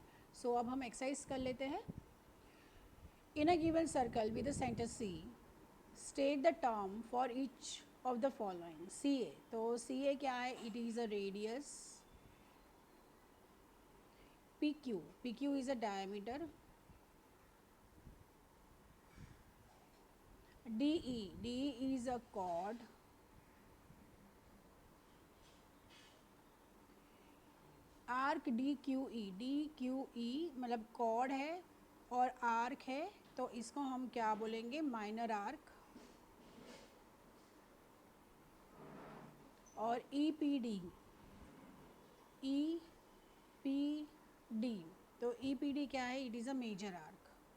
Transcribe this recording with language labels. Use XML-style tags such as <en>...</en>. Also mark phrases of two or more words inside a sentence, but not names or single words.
<hi>अब हम एक्सरसाइज कर लेते हैं।</hi> <en>in a given circle with the centre C, state the term for each of the following. CA,</en> <hi>तो CA क्या है,</hi> <en>it is a radius. PQ is a diameter. DE is a chord.</en> <hi>आर्क DQE मतलब कॉर्ड है और आर्क है, तो इसको हम क्या बोलेंगे,</hi> <en>minor arc.</en> <hi>और EPD तो EPD क्या है,</hi> <en>it is a major arc.</en>